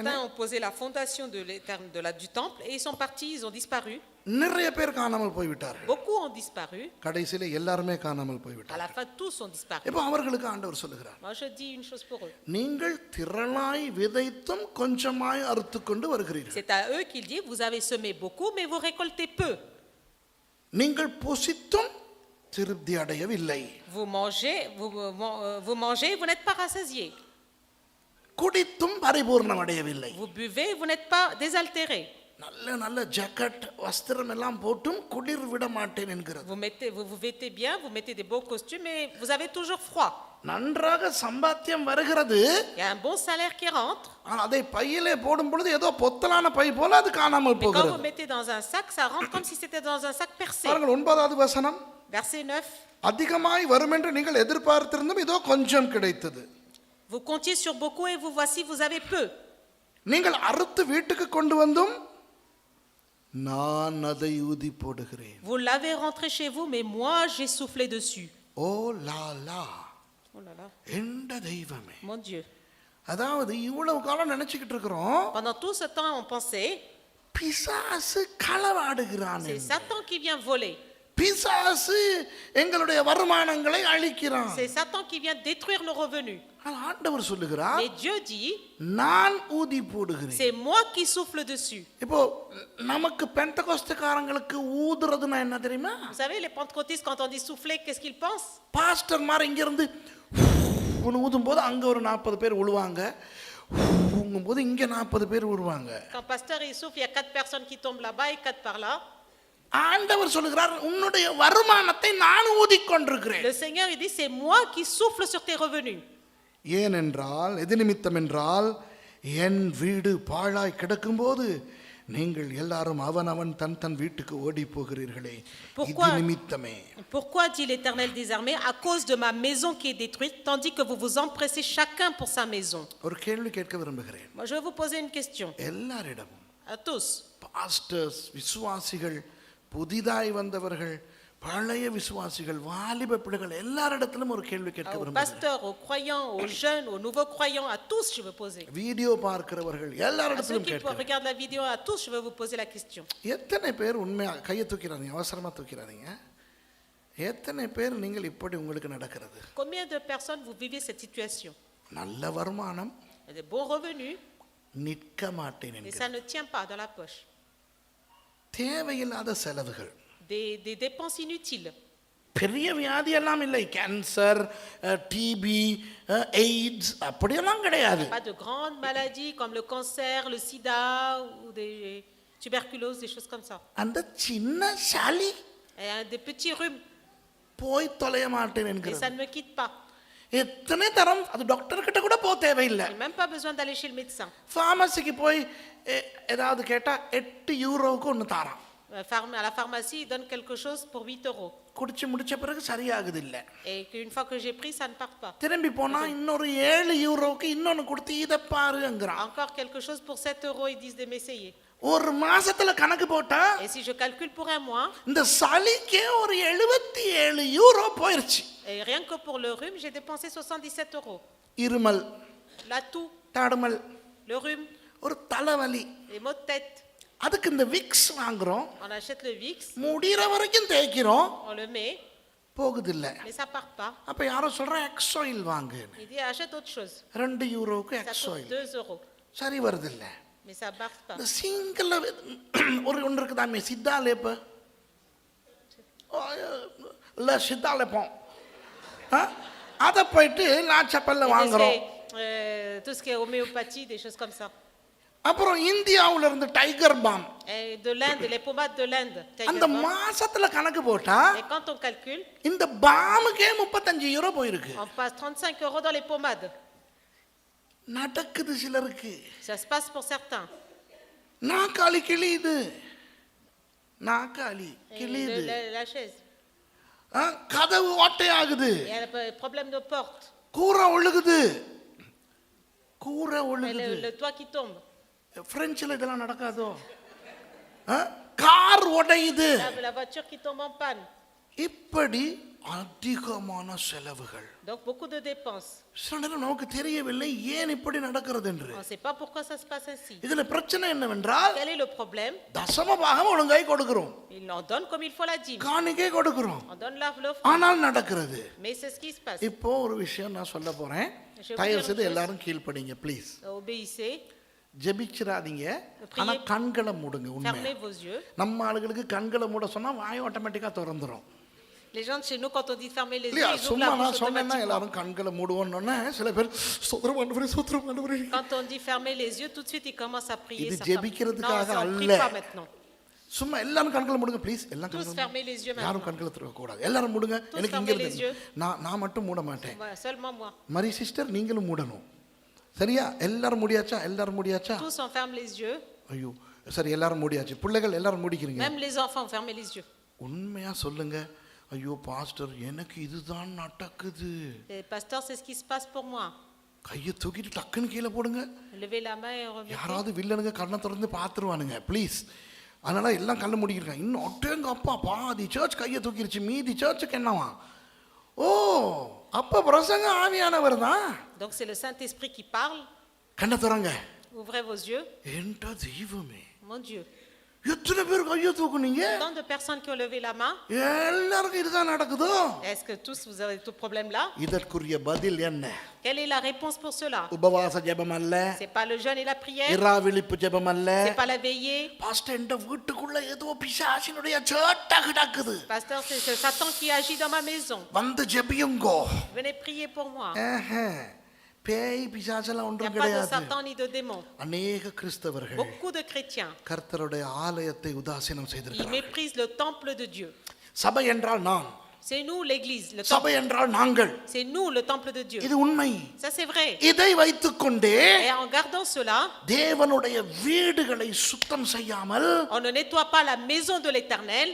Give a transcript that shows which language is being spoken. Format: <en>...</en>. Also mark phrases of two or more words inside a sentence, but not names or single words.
<fr>Certains ont posé la fondation du temple et ils sont partis, ils ont disparu.</fr> <ta>நிறைய பேர் காணாமல் போய்விட்டார்கள்.</ta> <fr>Beaucoup ont disparu.</fr> <ta>கடைசியில எல்லாருமே காணாமல்</ta> <fr>À</fr> <ta>போய்விட்டார்கள்.</ta> <fr>la fin, tous ont disparu.</fr> <ta>இப்போ அவர்களுக்கு ஆண்டவர் சொல்லுகிறார்,</ta> <fr>Moi, je dis une chose pour eux.</fr> <ta>நீங்கள் திரளாய் விதைத்தும் கொஞ்சமாய் அறுத்து கொண்டு வருகிறீர்கள்.</ta> <fr>C'est à eux qu'il dit, vous avez semé beaucoup, mais vous récoltez peu.</fr> <ta>நீங்கள் புசித்தும் திருப்தி அடையவில்லை.</ta> <fr>Vous mangez, vous n'êtes pas rassasiés.</fr> <ta>குடித்தும் பரிபூர்ணம் அடையவில்லை.</ta> <fr>Vous buvez, vous n'êtes pas désaltérés.</fr> <ta>நல்ல நல்ல ஜாக்கெட் வஸ்திரம் எல்லாம் போட்டும் குளிர் விட மாட்டேன் என்கிறது.</ta> <fr>Vous vous vêtez bien, vous mettez des beaux costumes, mais vous avez toujours froid.</fr> <ta>நன்றாக சம்பாத்தியம் வருகிறது.</ta> <fr>Il y a un bon salaire qui rentre.</fr> <ta>ஆனால் அதை பையிலே போடும் பொழுது ஏதோ பொத்தலான பை போல அது காணாமல்</ta> <fr>Mais quand</fr> <ta>போகிறது.</ta> <fr>vous mettez dans un sac, ça rentre comme si c'était dans un sac percé.</fr> <ta>பாருங்கள் 9வது வசனம்.</ta> <fr>Verset 9.</fr> <ta>அதிகமாய் வரும் என்று நீங்கள் எதிர்பார்த்திருந்தும் இதோ கொஞ்சம் கிடைத்தது.</ta> <fr>Vous comptiez sur beaucoup et vous voici, vous avez peu.</fr> <ta>நீங்கள் அறுத்து வீட்டுக்கு கொண்டு வந்தும் நான் அதை ஊதி போடுகிறேன்.</ta> <fr>Vous l'avez rentré chez vous, mais moi j'ai soufflé dessus. Oh là là, Oh là là,</fr> <ta>எந்த தெய்வமே.</ta> <fr>mon Dieu.</fr> <ta>அதாவது இவ்வளவு காலம் நினைச்சுக்கிட்டு இருக்கிறோம்,</ta> <fr>Pendant tout ce temps, on pensait,</fr> <ta>பிசாசு களவாடுகிறான்.</ta> <fr>c'est Satan qui vient voler.</fr> <ta>பிசாசு எங்களுடைய வருமானங்களை அழிக்கிறான்.</ta> <fr>C'est Satan qui vient détruire nos revenus.</fr> <ta>ஆனால் ஆண்டவர் சொல்லுகிறார்,</ta> <fr>Mais Dieu dit,</fr> <ta>நான் ஊதி போடுகிறேன்.</ta> <fr>c'est moi qui souffle dessus.</fr> <ta>இப்போ நமக்கு பெந்தகோஸ்தக்காரங்களுக்கு ஊதுறதுன்னா என்ன தெரியுமா?</ta> <fr>Vous savez, les pentecôtistes, quand on dit souffler, qu'est-ce qu'ils pensent?</fr> <ta>பாஸ்டர் மாதிரி இங்க இருந்து ஊதும் போது அங்க ஒரு 40 பேர் உழுவாங்க, ஊங்கும் போது இங்க 40 பேர் உருவாங்க.</ta> <fr>Quand pasteur il souffle, il y a 4 personnes qui tombent là-bas et 4 par là.</fr> <ta>ஆண்டவர் சொல்லுகிறார், உன்னுடைய வருமானத்தை நான் ஊதிக்கொண்டிருக்கிறேன்.</ta> <fr>Le Seigneur il dit, c'est moi qui souffle sur tes revenus.</fr> <ta>ஏனென்றால் எது நிமித்தம் என்றால், என் வீடு பாழாய் கிடக்கும்போது நீங்கள் எல்லாரும் அவனவன் தன் வீட்டுக்கு ஓடி போகிறீர்களே, இது நிமித்தமே.</ta> <fr>Pourquoi dit l'Éternel des armées? À cause de ma maison qui est détruite, tandis que vous vous empressez chacun pour sa maison.</fr> <ta>ஒரு கேள்வி கேட்க விரும்புகிறேன்.</ta> <fr>Moi je vais vous poser une question.</fr> <ta>எல்லாரிடமும்,</ta> <fr>À tous.</fr> <ta>பாஸ்டர்ஸ், விசுவாசிகள், புதிதாய் வந்தவர்கள், பழைய விசுவாசிகள், வாலிப பிள்ளைகள், எல்லாரிடத்திலும் ஒரு கேள்வி கேட்க</ta> <fr>Aux</fr> <ta>விரும்புகிறேன்.</ta> <fr>pasteurs, aux croyants, aux jeunes, aux nouveaux croyants, à tous je vais poser.</fr> <ta>வீடியோ பார்க்கிறவர்கள்</ta> <fr>À ceux</fr> <ta>எல்லாரிடத்திலும்</ta> <fr>qui</fr> <ta>கேட்க.</ta> <fr>regardent la vidéo, à tous je vais vous poser la question.</fr> <ta>எத்தனை பேர் உண்மையா கையை தூக்கிறாதீங்க, அவசரமா தூக்கிறாதீங்க. எத்தனை பேர் நீங்கள் இப்படி உங்களுக்கு நடக்கிறது?</ta> <fr>Combien de personnes vous vivez cette situation?</fr> <ta>நல்ல வருமானம்,</ta> <fr>Il y a des bons revenus,</fr> <ta>நிற்க மாட்டேன்</ta> <fr>Et</fr> <ta>என்கிறார்.</ta> <fr>ça ne tient pas dans la poche.</fr> <ta>தேவையில்லாத செலவுகள்.</ta> <fr>Des dépenses inutiles.</fr> <ta>பெரிய வியாதி எல்லாம் இல்லை,</ta> <en>cancer, TB, AIDS</en> <ta>அப்படியெல்லாம் கிடையாது.</ta> <fr>Pas de grandes maladies comme le cancer, le sida ou des tuberculoses, des choses comme ça.</fr> <ta>அந்த சின்ன சளி</ta> <fr>Et des petits rhumes.</fr> <ta>போய் தொலைய மாட்டேன்</ta> <fr>Et</fr> <ta>என்கிறார்.</ta> <fr>ça ne me quitte pas.</fr> <ta>எத்தனை தரம் அது டாக்டர் கிட்ட கூட போக தேவையில்லை.</ta> <fr>Je n'ai même pas besoin d'aller chez le médecin.</fr> <ta>ஃபார்மசிக்கு போய் ஏதாவது கேட்டா 8 யூரோவுக்கு ஒன்று தாரான்.</ta> <fr>À la pharmacie, ils donnent quelque chose pour 8 euros.</fr> <ta>குடிச்சு முடிச்ச பிறகு சரியாகுது இல்லை.</ta> <fr>Et qu'une fois que j'ai pris, ça ne part pas.</fr> <ta>திரும்பி போனா இன்னொரு 7 யூரோவுக்கு இன்னொன்னு கொடுத்து இதை பாருங்கிறான்.</ta> <fr>Encore quelque chose pour 7 euros, ils disent de m'essayer.</fr> <ta>ஒரு மாசத்துல கணக்கு போட்டா</ta> <fr>Et si je calcule pour un mois,</fr> <ta>இந்த சளிக்கே ஒரு 77 யூரோ போயிருச்சு.</ta> <fr>et rien que pour le rhume, j'ai dépensé 77 euros.</fr> <ta>இருமல்,</ta> <fr>La toux,</fr> <ta>தடுமல்,</ta> <fr>le rhume,</fr> <ta>ஒரு தலைவலி,</ta> <fr>les maux de tête.</fr> <ta>அதுக்கு இந்த விக்ஸ் வாங்குறோம்,</ta> <fr>On achète le Vicks,</fr> <ta>முடிகிற வரைக்கும் தேய்க்கிறோம்,</ta> <fr>on le met,</fr> <ta>போகுது இல்ல.</ta> <fr>mais ça part pas.</fr> <ta>அப்ப யாரோ சொல்றேன் எக்ஸாயில் வாங்கு,</ta> <fr>Il dit achète autre chose.</fr> <ta>2 யூரோவுக்கு</ta> <fr>Ça coûte</fr> <ta>எக்ஸாயில்</ta> <fr>2 euros,</fr> <ta>சரி வருது இல்ல.</ta> <fr>mais ça part pas.</fr> <ta>இந்த சிங்கிள் ஒன்று இருக்குதாமே சித்தாலேப்ப இல்லை சித்தாலேப்போம் அதை போயிட்டு லாச்சப்பல்ல</ta> <fr>Et</fr> <ta>வாங்குறோம்.</ta> <fr>tout ce qui est homéopathie, des choses comme ça.</fr> <ta>அப்புறம் இந்தியாவுல இருந்து டைகர் பாம்</ta> <fr>Et de l'Inde, les pommades de l'Inde.</fr> <ta>அந்த மாசத்துல கணக்கு போட்டா</ta> <fr>Et quand on calcule,</fr> <ta>இந்த பாமுக்கே 35 யூரோ போயிருக்கு.</ta> <fr>on passe 35 euros dans les pommades.</fr> <ta>நடக்குது சிலருக்கு.</ta> <fr>Ça se passe pour certains.</fr> <ta>நாக்காளி கிளியுது, நாக்காளி</ta> <fr>Et</fr> <ta>கிளியுது,</ta> <fr>la chaise.</fr> <ta>கதவு ஓட்டையாகுது,</ta> <fr>Il y a un problème de porte.</fr> <ta>கூரை ஒழுகுது, கூரை</ta> <fr>Et</fr> <ta>ஒழுகுது.</ta> <fr>le toit qui tombe.</fr> <ta>பிரெஞ்சில் இதெல்லாம் நடக்காதோ? கார் உடையுது.</ta> <fr>La voiture qui tombe en panne.</fr> <ta>இப்படி அதிகமான செலவுகள்.</ta> <fr>Donc beaucoup de dépenses.</fr> <ta>சில நேரம் நமக்கு தெரியவில்லை ஏன் இப்படி நடக்கிறது என்று.</ta> <fr>On ne sait pas pourquoi ça se passe ainsi.</fr> <ta>இதுல பிரச்சனை என்னவென்றால்</ta> <fr>Quel est le problème?</fr> <ta>தசம பாகம் ஒழுங்காய் கொடுக்கிறோம்,</ta> <fr>Ils en donnent comme il faut la dîme.</fr> <ta>காணிக்கை கொடுக்கிறோம்,</ta> <fr>On donne l'offrande.</fr> <ta>ஆனால் நடக்கிறது.</ta> <fr>Mais c'est ce qui se passe.</fr> <ta>இப்போ ஒரு விஷயம் நான் சொல்ல போறேன்,</ta> <fr>Je vous</fr> <ta>தயவு</ta> <fr>dis</fr> <ta>செய்து</ta> <fr>une chose.</fr> <ta>எல்லாரும் கீழ்ப்படிங்க ப்ளீஸ்.</ta> <fr>Obéissez.</fr> <ta>ஜெபிச்சிராதீங்க, ஆனா கண்களை மூடுங்க. உண்மை</ta> <fr>Fermez vos yeux.</fr> <ta>நம்ம ஆளுகளுக்கு கண்களை மூட சொன்னா வாய் ஆட்டோமேட்டிக்கா திறந்துரும்.</ta> <fr>Les gens de chez nous, quand on dit fermer les yeux,</fr> <ta>இல்லையா?</ta> <fr>ils ouvrent</fr> <ta>சும்மா</ta> <fr>la</fr> <ta>நான்</ta> <fr>bouche</fr> <ta>சொன்னேன்னா</ta> <fr>automatiquement.</fr> <ta>எல்லாரும் கண்களை மூடுவோன்னு சில பேர் சோத்திரம் ஆண்டவரே, சோத்திரம் ஆண்டவரே.</ta> <fr>Quand on dit fermer les yeux, tout de suite, ils commencent à prier.</fr> <ta>இது</ta> <fr>certains.</fr> <ta>ஜெபிக்கிறதுக்காக</ta> <fr>Non, ça, on</fr> <ta>அல்ல.</ta> <fr>prie pas maintenant.</fr> <ta>சும்மா எல்லாரும் கண்களை மூடுங்க ப்ளீஸ். எல்லாம்</ta> <fr>Tous</fr> <ta>கண்களை</ta> <fr>fermez les yeux</fr> <ta>யாரும்</ta> <fr>maintenant.</fr> <ta>கண்களை திறக்க கூடாது. எல்லாரும் மூடுங்க.</ta> <fr>Tous</fr> <ta>எனக்கு இங்க</ta> <fr>fermez les</fr> <ta>இருந்து</ta> <fr>yeux.</fr> <ta>நான் மட்டும் மூட மாட்டேன்.</ta> <fr>Voilà, seulement moi.</fr> <ta>மரி சிஸ்டர் நீங்களும் மூடணும். சரியா? எல்லாரும் மூடியாச்சா? எல்லாரும் மூடியாச்சா?</ta> <fr>Tous on ferme les yeux.</fr> <ta>ஐயோ சரி, எல்லாரும் மூடியாச்சு. பிள்ளைகள் எல்லாரும் மூடிக்கிறீங்க.</ta> <fr>Même les enfants ont fermé les yeux.</fr> <ta>உண்மையா சொல்லுங்க. ஐயோ பாஸ்டர் எனக்கு இதுதான் நடக்குது.</ta> <fr>Et pasteur, c'est ce qui se passe pour moi.</fr> <ta>கையை தூக்கிட்டு டக்குன்னு கீழே போடுங்க.</ta> <fr>Levez la main et remettez.</fr> <ta>யாராவது வில்லனுங்க கண்ணை திறந்து பார்த்துருவானுங்க ப்ளீஸ். அதனால எல்லாம் கண்ணு மூடிக்கிறாங்க. இன்னும் ஒட்டேங்க அப்பா பாதி சர்ச் கையை தூக்கிருச்சு, மீதி சர்ச்சுக்கு என்னவா? ஓ அப்ப பிரசங்க ஆவியானவர் தான்.</ta> <fr>Donc c'est le Saint-Esprit qui parle.</fr> <ta>கண்ணை திறங்க.</ta> <fr>Ouvrez vos yeux.</fr> <ta>என்ற தெய்வமே,</ta> <fr>Mon Dieu.</fr> <ta>எத்தனை பேர் கையை தூக்குனீங்க?</ta> <fr>Tant de personnes qui ont levé la main.</fr> <ta>எல்லாருக்கும் இதுதான் நடக்குதோ?</ta> <fr>Est-ce que tous vous avez tout problème là?</fr> <ta>இதற்குரிய பதில் என்ன?</ta> <fr>Quelle est la réponse pour cela?</fr> <ta>உபவாச ஜெபம் அல்ல,</ta> <fr>C'est pas le jeûne et la prière.</fr> <ta>இரா விழிப்பு ஜெபம் அல்ல.</ta> <fr>C'est pas la veillée.</fr> <ta>பாஸ்டர் இந்த வீட்டுக்குள்ள ஏதோ பிசாசினுடைய சேட்டை கிடக்குது,</ta> <fr>Pasteur, c'est Satan qui agit dans ma maison.</fr> <ta>வந்து ஜெபியுங்கோ.</ta> <fr>Venez prier pour moi.</fr> <ta>பேய் பிசாசெல்லாம்</ta> <fr>Il n'y</fr> <ta>ஒன்றும்</ta> <fr>a pas de</fr> <ta>கிடையாது.</ta> <fr>Satan ni de démon.</fr> <ta>அநேக கிறிஸ்தவர்கள்</ta> <fr>Beaucoup de chrétiens,</fr> <ta>கர்த்தருடைய ஆலயத்தை உதாசீனம்</ta> <fr>ils</fr> <ta>செய்திருக்கிறார்கள்.</ta> <fr>méprisent le temple de Dieu.</fr> <ta>சபை என்றால் நான்,</ta> <fr>C'est nous l'église, le temple.</fr> <ta>சபை என்றால் நாங்கள்.</ta> <fr>C'est nous le temple de Dieu.</fr> <ta>இது உண்மை.</ta> <fr>Ça c'est vrai.</fr> <ta>இதை வைத்துக்கொண்டே</ta> <fr>Et en gardant cela,</fr> <ta>தேவனுடைய வீடுகளை சுத்தம் செய்யாமல்,</ta> <fr>on ne nettoie pas la maison de l'Éternel,</fr>